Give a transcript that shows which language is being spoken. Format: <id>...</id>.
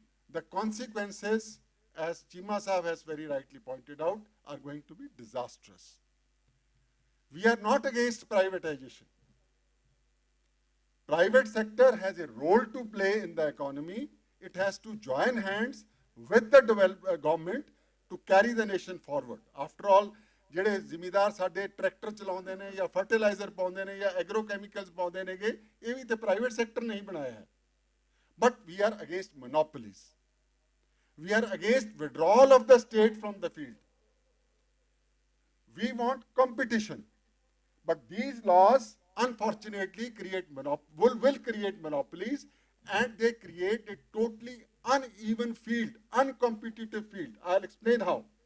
<en>The consequences, as Cheema Sahab has very rightly pointed out, are going to be disastrous. We are not against privatization. Private sector has a role to play in the economy. It has to join hands with the government to carry the nation forward. After all,</en> <pa>ਜਿਹੜੇ ਜ਼ਿਮੀਦਾਰ ਸਾਡੇ tractor ਚਲਾਉਂਦੇ ਨੇ ਜਾਂ fertiliser ਪਾਉਂਦੇ ਨੇ ਜਾਂ agro chemicals ਪਾਉਂਦੇ ਨੇਗੇ, ਇਹ ਵੀ ਤੇ ਪ੍ਰਾਈਵੇਟ ਸੈਕਟਰ ਨਹੀਂ ਬਣਾਇਆ ਹੈ.</pa> <en>But we are against monopolies. We are against withdrawal of the state from the field. We want competition. But these laws, unfortunately, will create monopolies, and they create a totally uneven field, uncompetitive field. I'll explain how.</en>